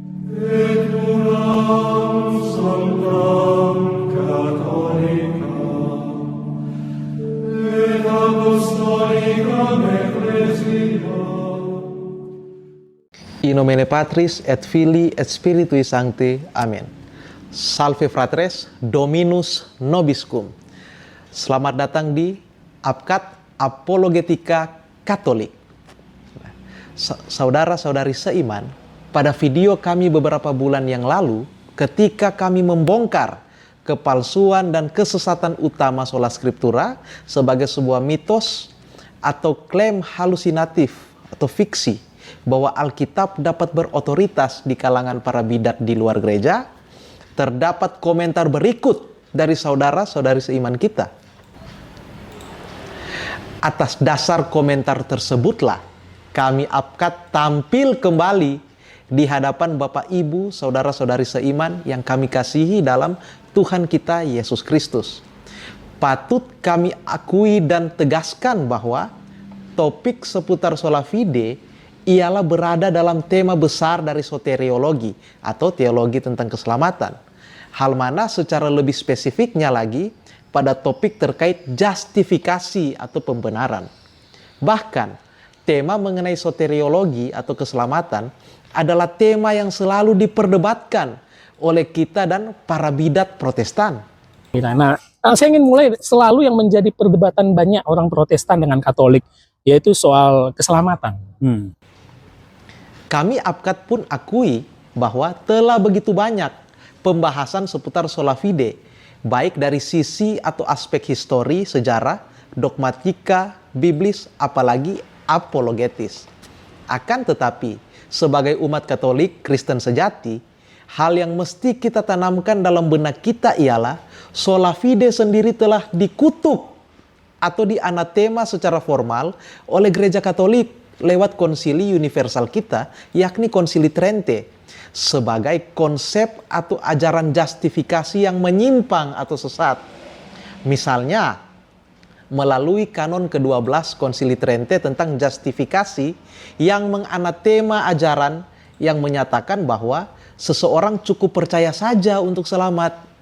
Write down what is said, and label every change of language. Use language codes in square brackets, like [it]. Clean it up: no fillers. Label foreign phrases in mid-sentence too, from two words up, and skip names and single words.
[la] Et uram sanctam Catholicam, et apostolicam ecclesiam. In nomine Patris et Filii et Spiritui Sancti. Amin. Salve fratres, Dominus nobiscum. [id] Selamat datang di Abkat Apologetika Katolik. Saudara-saudari seiman, pada video kami beberapa bulan yang lalu, ketika kami membongkar kepalsuan dan kesesatan utama [la] sola scriptura [id] sebagai sebuah mitos atau klaim halusinatif atau fiksi bahwa Alkitab dapat berotoritas di kalangan para bidat di luar gereja, terdapat komentar berikut dari saudara-saudari seiman kita. Atas dasar komentar tersebutlah kami Abkat tampil kembali di hadapan Bapak Ibu, saudara-saudari seiman yang kami kasihi dalam Tuhan kita Yesus Kristus. Patut kami akui dan tegaskan bahwa topik seputar [la] sola fide [id] ialah berada dalam tema besar dari soteriologi atau teologi tentang keselamatan. Hal mana secara lebih spesifiknya lagi pada topik terkait justifikasi atau pembenaran. Bahkan tema mengenai soteriologi atau keselamatan adalah tema yang selalu diperdebatkan oleh kita dan para bidat Protestan. Nah, saya ingin mulai selalu yang menjadi perdebatan banyak orang Protestan dengan Katolik, yaitu soal keselamatan. Kami Abkat pun akui bahwa telah begitu banyak pembahasan seputar [la] sola fide, [id] baik dari sisi atau aspek histori, sejarah, dogmatika, biblis, apalagi apologetis. Akan tetapi, sebagai umat Katolik Kristen sejati, hal yang mesti kita tanamkan dalam benak kita ialah [la] sola fide [id] sendiri telah dikutuk atau dianatema secara formal oleh Gereja Katolik lewat konsili universal kita, yakni Konsili Trente, sebagai konsep atau ajaran justifikasi yang menyimpang atau sesat. Misalnya, melalui kanon ke-12 Konsili Trente tentang justifikasi yang menganatema ajaran yang menyatakan bahwa seseorang cukup percaya saja untuk selamat.